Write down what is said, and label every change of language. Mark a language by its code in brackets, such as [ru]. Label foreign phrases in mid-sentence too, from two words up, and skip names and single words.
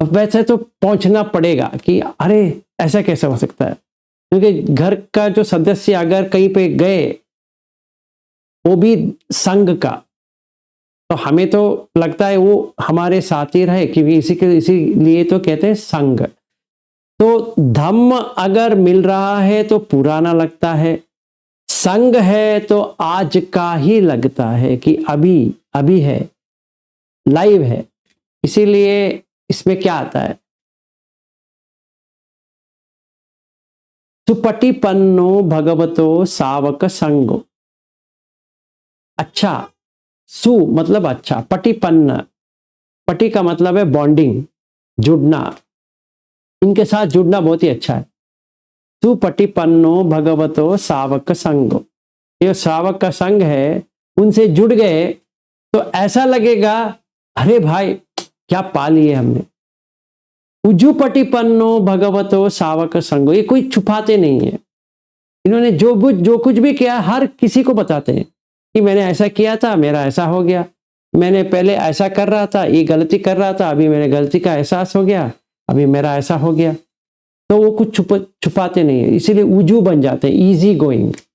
[hi] वैसे तो पहुंचना पड़ेगा कि अरे ऐसा कैसे हो सकता है, क्योंकि घर का जो सदस्य अगर कहीं पे गए, वो भी संघ का, तो हमें तो लगता है वो हमारे साथ ही रहे, क्योंकि इसीलिए तो कहते हैं संघ। तो धम्म अगर मिल रहा है तो पुराना लगता है, संग है तो आज का ही लगता है कि अभी अभी है, लाइव है। इसीलिए इसमें क्या आता है, [pi] सुपटिपन्नो भगवतो सावक संगो। [hi] अच्छा, सु मतलब अच्छा, पटिपन्न, पटि का मतलब है बॉन्डिंग, जुड़ना, इनके साथ जुड़ना बहुत ही अच्छा है। [pi] सुपटिपन्नो भगवतो सावक संगो, [hi] ये सावक का संग है, उनसे जुड़ गए तो ऐसा लगेगा अरे भाई क्या पा लिए हमने। [pi] उजुपटिपन्नो भगवतो सावक संगो, [hi] ये कोई छुपाते नहीं है, इन्होंने जो कुछ भी किया हर किसी को बताते हैं कि मैंने ऐसा किया था, मेरा ऐसा हो गया, मैंने पहले ऐसा कर रहा था, ये गलती कर रहा था, अभी मैंने गलती का एहसास हो गया, अभी मेरा ऐसा हो गया। तो वो कुछ छुपाते नहीं है, इसीलिए उजू बन जाते हैं, [en] easy going.